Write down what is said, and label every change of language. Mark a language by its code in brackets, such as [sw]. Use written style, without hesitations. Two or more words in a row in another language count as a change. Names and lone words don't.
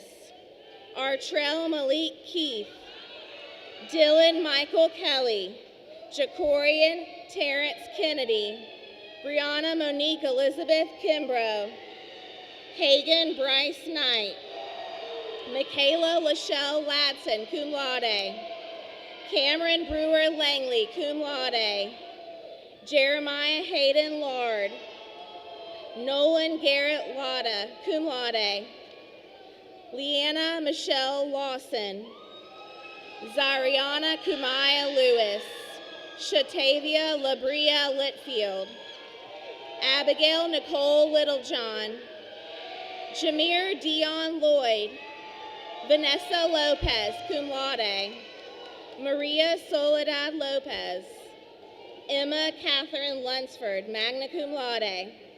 [en] Artrell Malik Keith. Dylan Michael Kelly. Jacorian Terrence Kennedy. Brianna Monique Elizabeth Kimbrough. Hagan Bryce Knight. Michaela Lachelle Ladson, [la] cum laude. [en] Cameron Brewer Langley, [la] cum laude. [en] Jeremiah Hayden Lard. Nolan Garrett Latta, [la] cum laude. [en] Leanna Michelle Lawson, Zariana Kumaya Lewis, Shatavia Labria Litfield, Abigail Nicole Littlejohn, Jameer Dion Lloyd, Vanessa Lopez, [la] cum laude, [en] Maria Soledad Lopez, Emma Catherine Lunsford, [la] magna cum laude.